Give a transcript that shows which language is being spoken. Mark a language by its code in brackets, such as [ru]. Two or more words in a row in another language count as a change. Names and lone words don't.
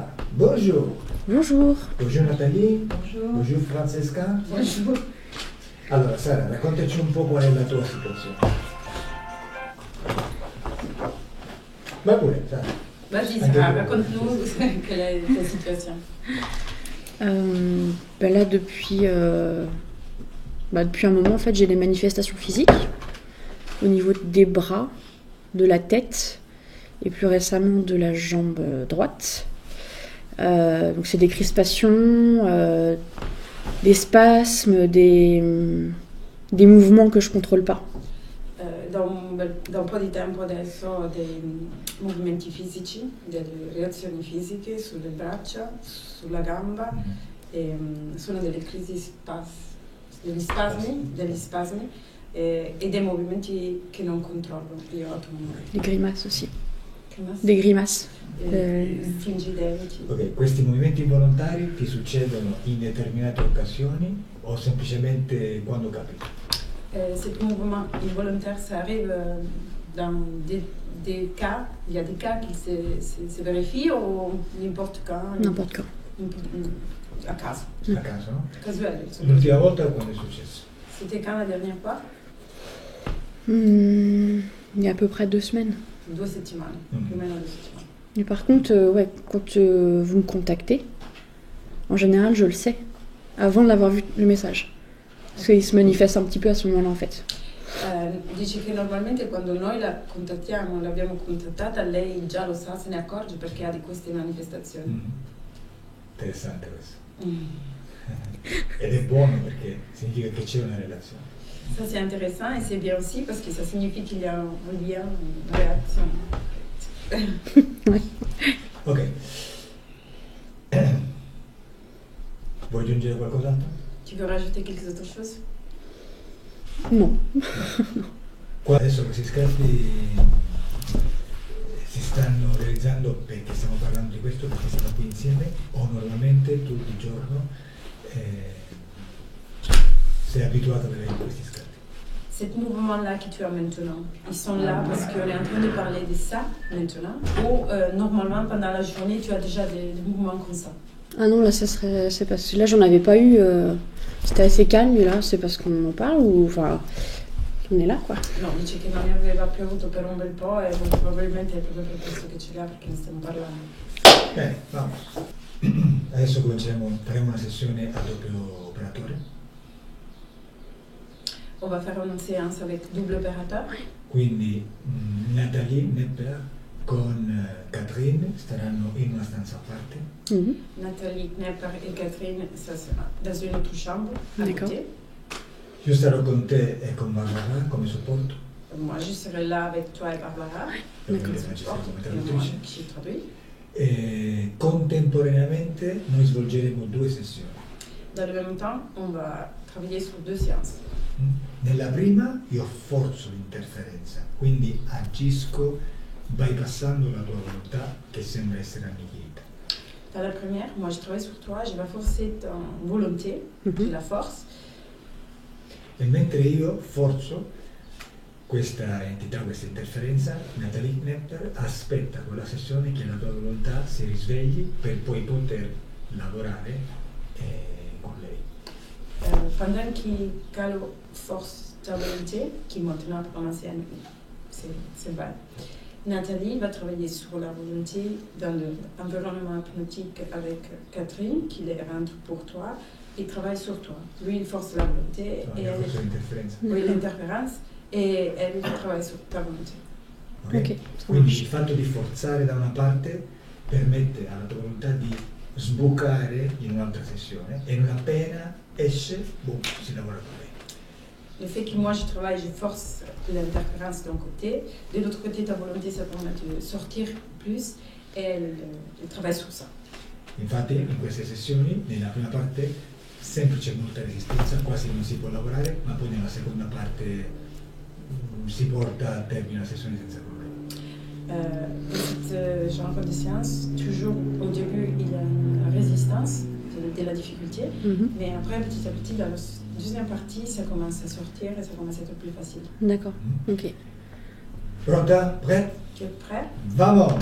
[fr] Bonjour. Bonjour. Bonjour Nathalie. Bonjour. Bonjour Francesca. Bonjour. [it] Allora Sara, raccontaci un po' qual è la tua situazione. Va pure, Sara. [fr] Vas-y, Sarah, raconte-nous quelle est ta situation. Là, depuis un moment, en fait, j'ai des manifestations physiques au niveau des bras, de la tête et plus récemment de la jambe droite. Donc c'est des crispations, des spasmes, des mouvements que je contrôle pas. [it] Da un po' di tempo adesso dei movimenti fisici, delle reazioni fisiche sulle braccia, sulla gamba, e sono delle crisi degli spasmi e dei movimenti che non controllo io attualmente. [fr] Des grimaces aussi. Grimace? Des grimaces. [it] Stringi i denti. Ok, questi movimenti involontari ti succedono in determinate occasioni o semplicemente quando capita? [fr] Ces mouvements involontaires, ça arrive dans des cas, il y a des cas qui se vérifient ou n'importe quand? N'importe quand. [it] A caso. A caso, no? [fr] Casuel. [it] L'ultima volta quando è successo? [fr] C'était quand la dernière fois? Il y a à peu près 2 semaines. [it] 2 settimane, più o meno 2 settimane. [fr] Mais par contre, quand vous me contactez, en général, je le sais avant d'avoir vu le message. Parce qu'il se manifeste un petit peu à ce moment-là, en fait. [it] Dice che normalmente quando noi la contattiamo, l'abbiamo contattata, lei già lo sa, se ne accorge perché ha di queste manifestazioni. Interessante questo. Ed è buono perché significa che c'è una relazione. [fr] Ça c'est intéressant et c'est bien aussi parce que ça signifie qu'il y a un lien, une réaction. Ouais. Ok. [it] Vuoi aggiungere qualcos'altro? [fr] Tu veux rajouter quelque autre chose? Non. [it] Qua adesso questi scarti si stanno realizzando perché stiamo parlando di questo, perché siamo qui insieme, o normalmente tutto il giorno sei abituato a vedere questi scarti? [fr] Ces mouvements-là que tu as maintenant, ils sont là parce qu'on est en train de parler de ça maintenant, ou normalement pendant la journée tu as déjà des mouvements comme ça? Ah non, là, c'est parce que là, j'en avais pas eu. C'était assez calme, et là, c'est parce qu'on en parle ou. Enfin, on est là, quoi. [it] No, dice che non ne aveva più avuto per un bel po' e probabilmente è proprio per questo che ce l'ha, perché ne stiamo parlando. Bene, vamos. Adesso faremo una sessione a doppio operatore. [fr] On va faire une séance avec double opérateur. [it] Quindi Nathalie Nepper con Catherine staranno in una stanza a parte. [fr] Nathalie Knepper et Catherine, ça sera dans une autre chambre à côté. [it] Io starò con te e con Barbara come supporto. [fr] Moi, je serai là avec toi et Barbara. D'accord. [it] Come traduttrice. [fr] Ci traduit. [it] E contemporaneamente noi svolgeremo 2 sessioni. [fr] Dans le même temps, on va travailler sur 2 séances. [it] Nella prima io forzo l'interferenza, quindi agisco bypassando la tua volontà che sembra essere annichilita. [fr] Dans la première, moi je travaille sur toi, je vais forcer ta volonté, la force. [it] E mentre io forzo questa entità, questa interferenza, Nathalie Knepper aspetta con la sessione che la tua volontà si risvegli per poi poter lavorare con lei. [fr] Pendant qu'elle force ta volonté, qui maintenant pendant c'est vrai, Nathalie va travailler sur la volonté dans l'environnement hypnotique avec Catherine, qui les rentre pour toi, et travaille sur toi. Lui, il force la volonté et l'interférence, et elle travaille sur ta volonté. Okay? [it] Quindi il fatto di forzare da una parte permette alla tua volontà di sbucare in un'altra sessione e non appena esce, boom, si lavora con lei. [fr] Le fait que moi je travaille, je force l'interférence d'un côté, de l'autre côté ta volonté ça permet de sortir plus et elle travaille sur ça. [it] Infatti in queste sessioni, nella prima parte, sempre c'è molta resistenza, quasi non si può lavorare, ma poi nella seconda parte si porta a termine la sessione senza problemi. [fr] Cette genre de séance, toujours au début il y a une résistance de la difficulté, mais après petit à petit dans la deuxième partie ça commence à sortir et ça commence à être plus facile. D'accord, ok. [it] Pronta? Prête? [fr] Tu es prêt?